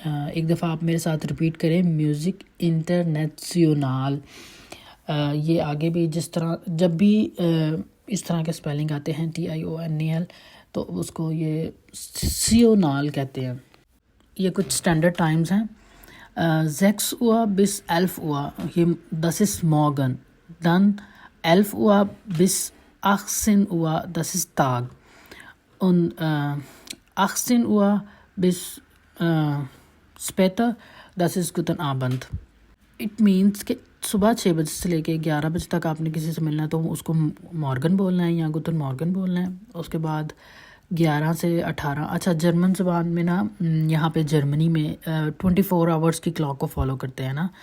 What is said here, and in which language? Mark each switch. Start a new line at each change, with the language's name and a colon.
Hindi: एक दफ़ा आप मेरे साथ रिपीट करें, म्यूज़िक इंटरनेशनल। ये आगे भी जिस तरह जब भी इस तरह के स्पेलिंग आते हैं TIONAL तो उसको ये सियोनाल कहते हैं। ये कुछ स्टैंडर्ड टाइम्स हैं।
German: 6 Uhr bis 11 Uhr, ये das ist morgen. Dann 11 Uhr bis 18 Uhr, das ist Tag. Und 18 Uhr bis später, das ist guten Abend.
Hindi: It means कि सुबह 6 बजे से लेके 11 बजे तक आपने किसी से मिलना है तो उसको मॉर्गन बोलना है या गुतन मॉर्गन बोलना है। उसके बाद 11 से 18। अच्छा, जर्मन ज़बान में ना यहाँ पे जर्मनी में 24 आवर्स की क्लॉक को फॉलो करते हैं ना।